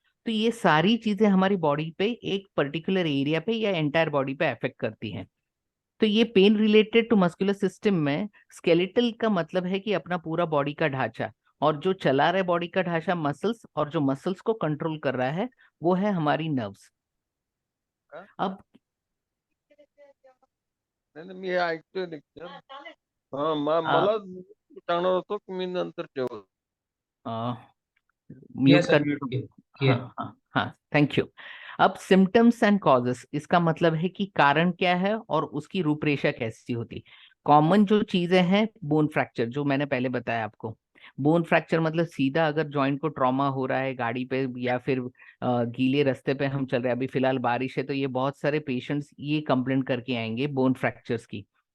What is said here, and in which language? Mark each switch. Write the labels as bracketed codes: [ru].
[hi] तो ये सारी चीजें हमारी बॉडी पे एक पर्टिकुलर एरिया पे या एंटायर बॉडी पे अफेक्ट करती हैं। तो ये pen related to muscular system में स्केलेटल का मतलब है कि अपना पूरा बॉडी का ढांचा, और जो चला रहा है बॉडी का ढांचा मसल्स, और जो मसल्स को कंट्रोल कर रहा है वो है हमारी नर्व्स। का? अब [mr] नाही नाही, मी हे ऐकतोय लेक्चर. हा मला सांगणार होतो की मी नंतर ठेवतो. [hi] किया म्यूट सर, कर। म्यूट किया। हाँ हाँ हाँ, थैंक यू। अब सिम्टम्स एंड कॉजेस, इसका मतलब है कि कारण क्या है और उसकी रूपरेखा कैसी होती। कॉमन जो चीजें हैं, बोन फ्रैक्चर जो मैंने पहले बताया आपको। बोन फ्रैक्चर मतलब सीधा अगर जॉइंट को ट्रॉमा हो रहा है गाड़ी पे, या फिर गीले रास्ते पे हम चल रहे हैं, अभी फिलहाल बारिश है तो ये बहुत सारे पेशेंट्स ये कंप्लेंट करके आएंगे बोन फ्रैक्चर्स की।